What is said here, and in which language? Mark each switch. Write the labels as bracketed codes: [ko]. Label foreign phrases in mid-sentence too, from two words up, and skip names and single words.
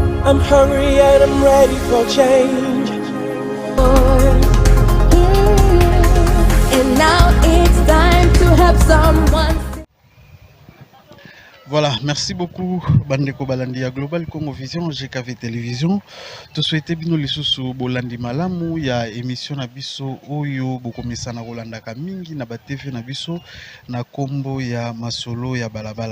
[en] I'm hungry and I'm ready for change. And now it's time to help someone. [fr] Voilà, merci beaucoup [ln] Bandeko Balandi [fr] à Global Congo Vision, GKV Télévision. Tout souhaité [ln] bino lisusu bolandi malamu ya émission na biso oyo bokomisa na Rolanda Kamingi na ba TV na biso na kombo ya Masolo ya Balabala.